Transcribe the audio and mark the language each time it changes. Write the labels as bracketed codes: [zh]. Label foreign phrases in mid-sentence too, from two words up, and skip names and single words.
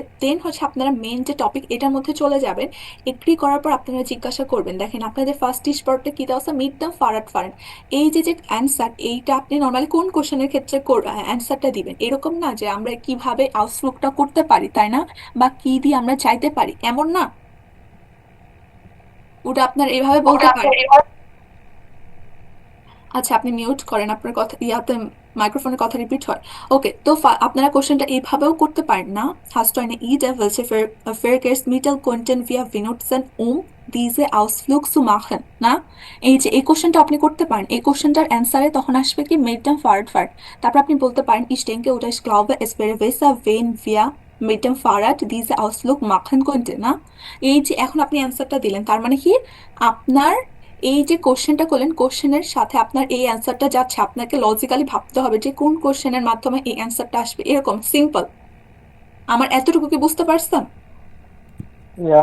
[bn] দেন হচ্ছে আপনারা মেইন যে টপিক এটার মধ্যে চলে যাবেন। এগ্রি করার পর আপনারা জিজ্ঞাসা করবেন, দেখেন আপনাদের ফার্স্ট স্পটে কি দেওয়া আছে [de] mit dem Fahrrad fahren, [bn] এই যে যে অ্যান্সার এইটা আপনি নর্মালি কোন কোশ্চেনের ক্ষেত্রে অ্যান্সারটা দিবেন, এরকম না যে আমরা কিভাবে আউটলুকটা করতে পারি তাই না, বা কি দিয়ে আমরা চাইতে পারি এমন না, ওটা আপনার এইভাবে বলতে পারেন। আচ্ছা আপনি মিউট করেন, আপনার কথা ইয়াতে মাইক্রোফোনের কথা রিপিট হয়। ওকে, তো আপনারা কোশ্চেনটা এইভাবেও করতে পারেন না, [de] hast du eine Idee welche Verkehrsmittel könnten wir benutzen diese Ausflug zu machen, [bn] না? এই যে এই কোশ্চেনটা আপনি করতে পারেন, এই কোশ্চেনটার অ্যান্সারে তখন আসবে কি [de] mit dem Fahrrad, [bn] তারপর আপনি বলতে পারেন [de] ich denke oder ich glaube es wäre besser wenn wir mit dem Fahrrad diese Ausflug machen könnten, [bn] না? এই যে এখন আপনি অ্যান্সারটা দিলেন, তার মানে কি আপনার এই যে কোশ্চেনটা করলেন কোশ্চেনের সাথে আপনার এই অ্যান্সারটা যাচ্ছে, আপনাকে লজিক্যালি ভাবতে হবে যে কোন কোশ্চেনের মাধ্যমে এই অ্যান্সারটা আসবে, এরকম সিম্পল। আমার এতটুকু কি বুঝতে পারছেন? [en] Yeah.